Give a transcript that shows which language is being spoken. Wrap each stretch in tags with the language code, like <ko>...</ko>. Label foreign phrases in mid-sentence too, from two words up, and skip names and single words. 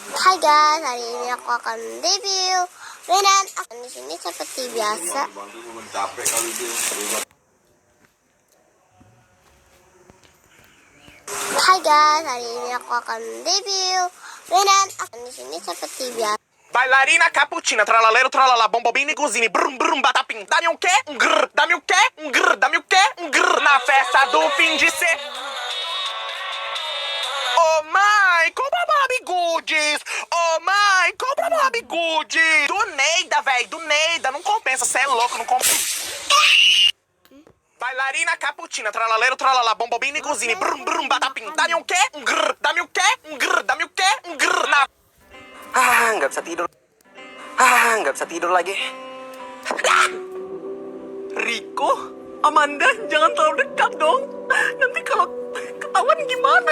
<id>Hai guys, hari ini aku akan review mainan. Di sini seperti biasa. Hai guys, hari ini aku akan review mainan. Di sini seperti biasa.</id> <it>Ballerina cappuccina, tralalero, tralala, bombobini, cosini, brum brum batapim. Dammi un che? Un grr, dammi un che? Un grr, dammi un che? Un grr.</it> <pt>Na festa do fim de se. Oh mãe, compra Barbie Goodies. Oh mãe, compra Barbie Goodies. Do Neida, véi, do Neida. Não compensa, cê é louco, não compensa.</pt> <it>Ballerina cappuccina, tralalero, tralala, bombobini, cosini, brum brum batapim. Dammi un che? Un grr, dammi un che? Un grr, dammi un che? Un grr.</it> <id>Na nggak bisa tidur. Nggak bisa tidur lagi. Riko, Amanda, jangan terlalu dekat dong. Nanti kalau ketahuan gimana?</id>